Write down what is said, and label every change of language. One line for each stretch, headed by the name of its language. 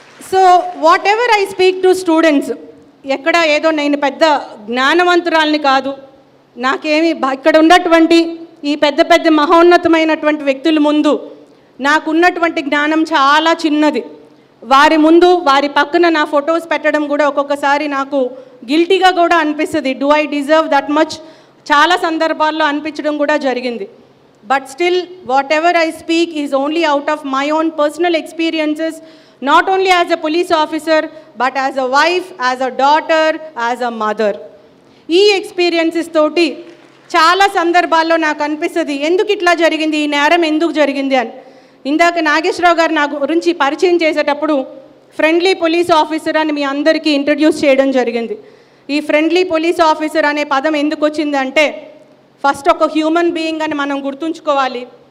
English: so whatever I speak to students,
Telugu: ఎక్కడ ఏదో నేను పెద్ద జ్ఞానవంతురాల్ని కాదు, నాకేమి ఇక్కడ ఉన్నటువంటి ఈ పెద్ద మహోన్నతమైనటువంటి వ్యక్తుల ముందు నాకున్నటువంటి జ్ఞానం చాలా చిన్నది. వారి ముందు వారి పక్కన నా ఫొటోస్ పెట్టడం కూడా ఒక్కొక్కసారి నాకు గిల్టీగా కూడా అనిపిస్తుంది.
English: Do I deserve that much?
Telugu: చాలా సందర్భాల్లో అనిపించడం కూడా జరిగింది.
English: But still whatever I speak is only out of my own personal experiences, not only as a police officer but as a wife, as a daughter, as a mother.
Telugu: ఈ experiences తోటి చాలా సందర్భాల్లో నాకు అనిపిస్తుంది ఎందుకు ఇట్లా జరిగింది, ఈ నేరం ఎందుకు జరిగింది అని. ఇందాక నాగేశ్వరరావు గారు నా గురించి పరిచయం చేసేటప్పుడు ఫ్రెండ్లీ పోలీస్ ఆఫీసర్ అని మీ అందరికీ ఇంట్రడ్యూస్ చేయడం జరిగింది. ఈ ఫ్రెండ్లీ పోలీస్ ఆఫీసర్ అనే పదం ఎందుకు వచ్చింది అంటే, ఫస్ట్ ఒక హ్యూమన్ బీయింగ్ అని మనం గుర్తుంచుకోవాలి.